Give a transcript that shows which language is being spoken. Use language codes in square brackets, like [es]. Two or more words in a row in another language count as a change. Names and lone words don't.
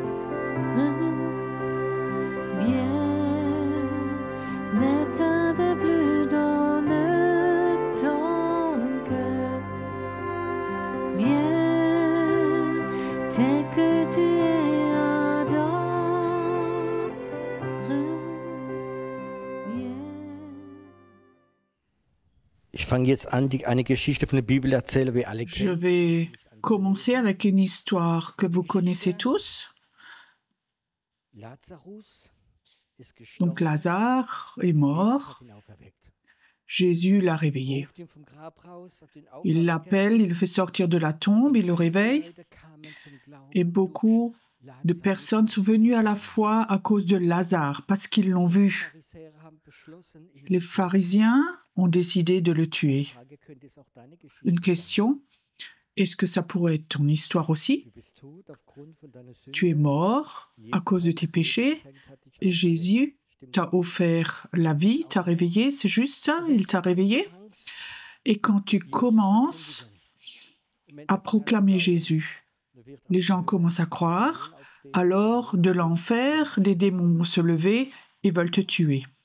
[fr] Viens, n'éteins plus dans ton cœur. Viens, tel que tu es ardent. Viens. [de] Ich fange jetzt an, eine Geschichte von der Bibel erzählen, wie alle [fr] Je [de] kennen. [fr] vais commencer avec une histoire que vous connaissez tous. [de] Lazarus ist [fr] Donc [de] gestorben. [fr] Lazare est [de] Jesus [fr] mort, [de] hat ihn auferweckt. [fr] Jésus l'a réveillé. [de] Ruft ihn vom Grab raus, hat ihn [fr] Il [de] auferweckt. [fr] l'appelle, il le fait sortir de la tombe, il le réveille. [de] Leute kamen zum Glauben [fr] Et beaucoup de personnes sont venues à la foi à cause de Lazare, parce qu'ils l'ont vu. [de] Pharisäer haben beschlossen, ihn [fr] Les pharisiens ont décidé de le tuer. [de] Frage, könnte es auch deine Geschichte [fr] Une [de] sein? [fr] question, est-ce que ça pourrait être ton histoire aussi? [de] Du bist tot aufgrund von deiner Sünde. [fr] Tu es mort à cause de tes péchés et Jésus t'a offert la vie, t'a réveillé, c'est juste ça, il t'a réveillé. Et quand tu commences à proclamer Jésus, les gens commencent à croire, alors de l'enfer, des démons vont se lever et veulent te tuer.